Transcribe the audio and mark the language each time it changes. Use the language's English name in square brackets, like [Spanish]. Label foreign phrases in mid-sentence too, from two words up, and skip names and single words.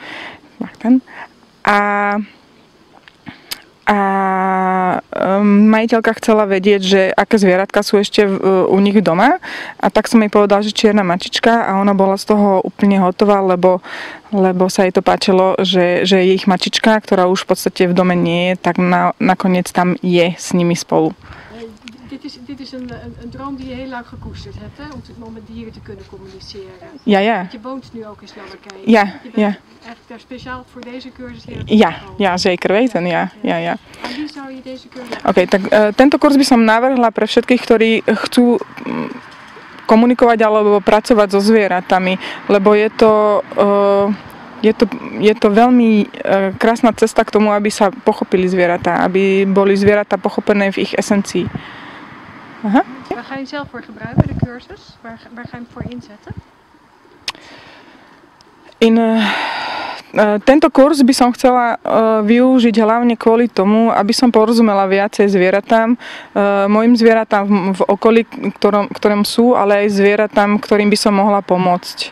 [Slovak] a majiteľka chcela vedieť, že aké zvieratka sú ešte u nich doma, a tak som jej povedala, že čierna mačička, a ona bola z toho úplne hotová, lebo sa jej to páčilo, že je ich mačička, ktorá už v podstate v dome nie je, tak nakoniec tam je s nimi spolu. [Dutch] Dit is een droom die je heel lang gekoesterd hebt, hè? Om met dieren te kunnen communiceren. Ja. Want je woont nu ook in Slowakije. Ja. Eigenlijk daar speciaal voor deze cursus hier. Ja, zeker weten, ja. Aan wie zou je deze cursus... [Slovak] OK, tak tento kurz by som navrhla pre všetkých, ktorí chcú komunikovať alebo pracovať so zvieratami, lebo je to veľmi krásna cesta k tomu, aby sa pochopili zvieratá, aby boli zvieratá pochopené v ich esencii. [Dutch] Aha. Waar ga je zelf voor gebruiken, de cursus? Waar ga je hem voor inzetten? [Slovak] Tento kurz by som chcela využiť hlavne kvôli tomu, aby som porozumela viacej zvieratám, mojim zvieratám v okolí, ktorom sú, ale aj zvieratám, ktorým by som mohla pomôcť.